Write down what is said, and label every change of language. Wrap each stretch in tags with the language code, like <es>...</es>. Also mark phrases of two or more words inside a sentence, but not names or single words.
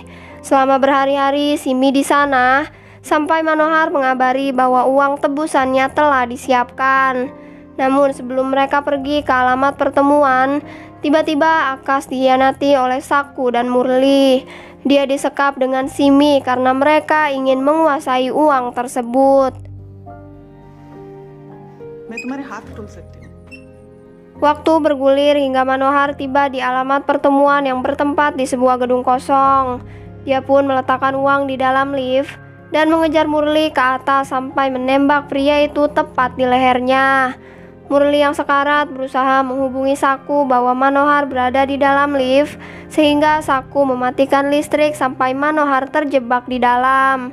<id>Selama berhari-hari Simi di sana, sampai Manohar mengabari bahwa uang tebusannya telah disiapkan. Namun sebelum mereka pergi ke alamat pertemuan, tiba-tiba Akas dikhianati oleh Saku dan Murli. Dia disekap dengan Simi karena mereka ingin menguasai uang tersebut.</id> <hi>मैं तुम्हारे हाथ तोड़ सकती हूँ।</hi> <id>Waktu bergulir hingga Manohar tiba di alamat pertemuan yang bertempat di sebuah gedung kosong. Dia pun meletakkan uang di dalam lift dan mengejar Murli ke atas sampai menembak pria itu tepat di lehernya. Murli yang sekarat berusaha menghubungi Saku bahwa Manohar berada di dalam lift, sehingga Saku mematikan listrik sampai Manohar terjebak di dalam.</id>